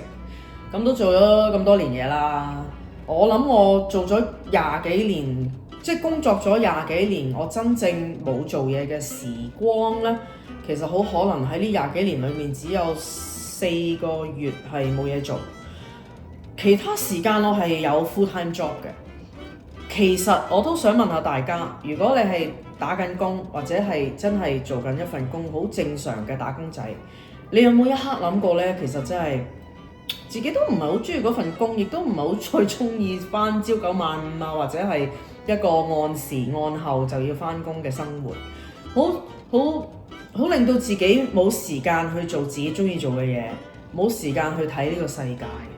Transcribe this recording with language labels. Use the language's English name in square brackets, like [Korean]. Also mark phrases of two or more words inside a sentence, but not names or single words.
[Cantonese] 咁都做咗咁多年嘢啦，我諗我做咗20幾年，即係工作咗20幾年，我真正冇做嘢嘅時光呢，其實好可能喺呢20幾年裏面只有4個月係冇嘢做，其他時間我係有 [English] full time job [Cantonese] 嘅。其實我都想問下大家，如果你係打緊工或者係真係做緊一份工好正常嘅打工仔，你有冇一刻諗過呢？其實真係自己都唔係好中意嗰份工，亦都唔係好再中意返朝9晚5啊，或者係一個按時按後就要返工嘅生活，好令到自己冇時間去做自己中意做嘅嘢，冇時間去睇呢個世界。